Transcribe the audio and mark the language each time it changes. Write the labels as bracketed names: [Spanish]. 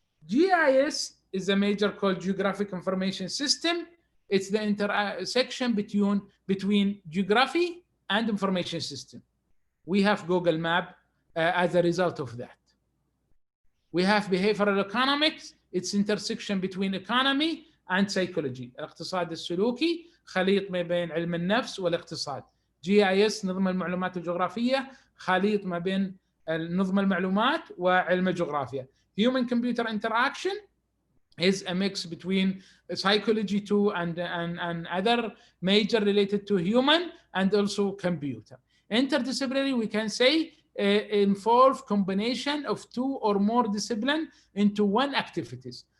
[English] GIS is a major called Geographic Information System. It's the intersection between geography and information system. We have Google Map as a result of that. We have behavioral economics. It's intersection between economy and psychology. [Arabic] الاقتصاد السلوكي خليط ما بين علم النفس والاقتصاد. GIS نظم المعلومات الجغرافية خليط ما بين نظم المعلومات وعلم الجغرافيا. [English] Human computer interaction is a mix between psychology too and other major related to human and also computer. Interdisciplinary, we can say, involve combination of two or more discipline into one activities.